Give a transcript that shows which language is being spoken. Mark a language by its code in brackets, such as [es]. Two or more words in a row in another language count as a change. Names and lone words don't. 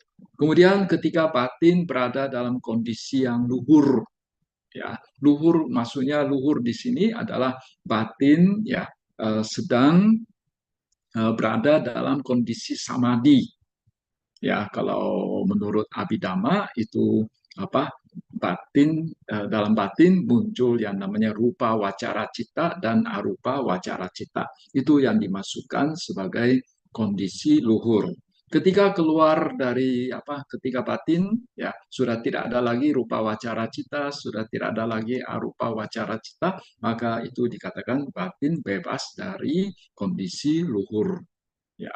[id] Kemudian ketika batin berada dalam kondisi yang luhur, ya, luhur maksudnya luhur di sini adalah batin, ya, sedang berada dalam kondisi samadhi. Ya, kalau menurut Abhidhamma itu batin, dalam batin muncul yang namanya [pi] rupa wacara citta [id] dan [pi] arupa wacara citta. [id] Itu yang dimasukkan sebagai kondisi luhur. Ketika keluar dari ketika batin ya sudah tidak ada lagi [pi] rupa wacara cita, [id] sudah tidak ada lagi [pi] arupa wacara cita, [id] maka itu dikatakan batin bebas dari kondisi luhur ya.